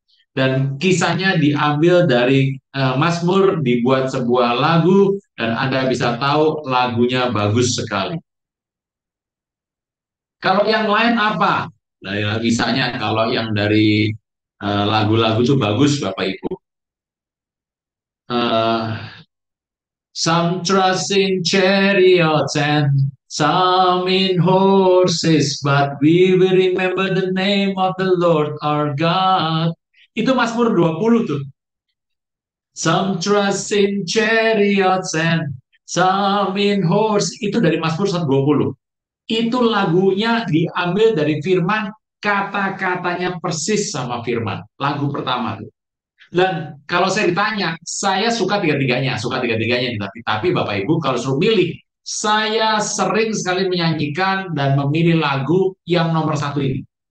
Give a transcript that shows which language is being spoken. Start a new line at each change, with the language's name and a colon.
Indonesian: Dan kisahnya diambil dari Mazmur, dibuat sebuah lagu, dan Anda bisa tahu lagunya bagus sekali. Kalau yang lain apa? Nah, misalnya kalau yang dari lagu-lagu itu bagus, Bapak Ibu.
English: Uh, some trust in chariots and some in horses, but we will remember the name of the Lord our God.
Indonesian: Itu Mazmur 20 tuh.
English: Some trust in chariots and some in horse.
Indonesian: Itu dari Mazmur 120. Itu lagunya diambil dari firman, kata-katanya persis sama firman. Lagu pertama. Dan kalau saya ditanya, saya suka tiga-tiganya. Suka tiga-tiganya. Tapi Bapak Ibu kalau suruh milih, saya sering sekali menyanyikan dan memilih lagu yang nomor satu ini.